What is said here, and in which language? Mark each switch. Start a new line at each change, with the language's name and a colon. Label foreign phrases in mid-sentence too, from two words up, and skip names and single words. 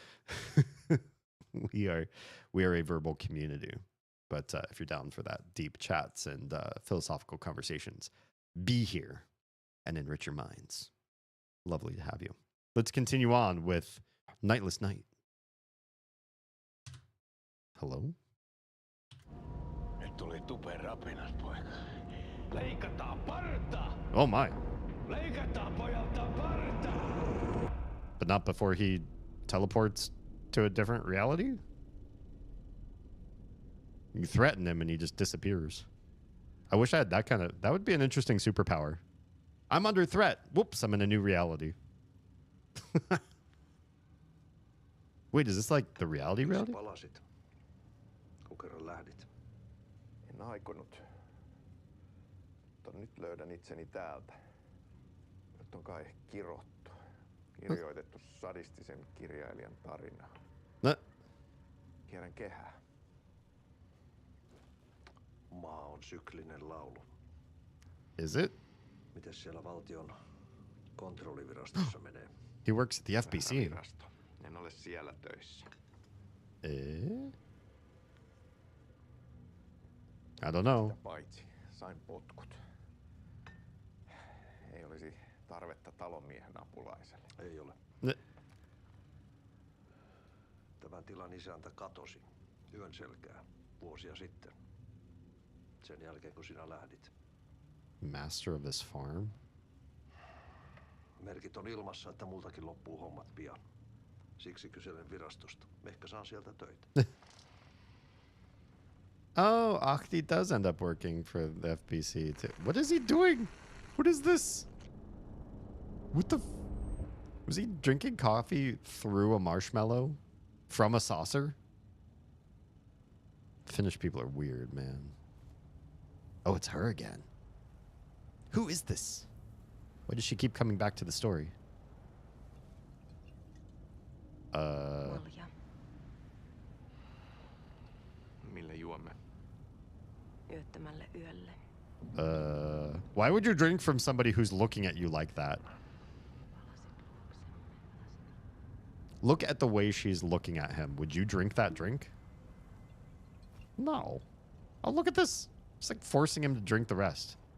English: we are a verbal community. But if you're down for that deep chats and philosophical conversations, be here and enrich your minds. Lovely to have you. Let's continue on with Nightless Night. Hello?
Finnish: Nyt tuli tuperapinat, poika. Leikataan parta!
English: Oh my.
Finnish: Leikataan pojalta parta!
English: But not before he teleports to a different reality? You threaten him and he just disappears. I wish I had that kind of... That would be an interesting superpower. I'm under threat. Whoops, I'm in a new reality. Wait, is this like the reality?
Finnish: Palasit, kun kerran lähdit. En aikonut. Mutta nyt löydän itseni täältä. Nyt on kai kirottu. Kirjoitettu sadistisen kirjailijan tarina. Kierrän kehää. Maa on syklinen laulu.
English: Is it?
Finnish: Mites siellä valtion kontrollivirastossa menee?
English: He works at the FBC.
Finnish: Virasto. En ole siellä töissä.
English: I don't know.
Finnish: Sitä paitsi sain potkut. Ei olisi tarvetta talonmiehen apulaiselle. Ei ole. Tämän tilan isäntä katosi. Yön selkää. Vuosia sitten. Sen jälkeen, kun sinä lähdit.
English: Master of this farm?
Finnish: Merkit on ilmassa, että multakin loppuu hommat pian. Siksi kyselen virastosta. Ehkä saan sieltä töitä.
English: Oh, Ahti does end up working for the FBC too. What is he doing? What is this? What the... Was he drinking coffee through a marshmallow? From a saucer? Finnish people are weird, man. Oh, it's her again. Who is this? Why does she keep coming back to the story?
Finnish: Malja. Mille juomme? Yöttömälle yölle.
English: Why would you drink from somebody who's looking at you like that? Look at the way she's looking at him. Would you drink that drink? No. Oh, look at this. It's like forcing him to drink the rest.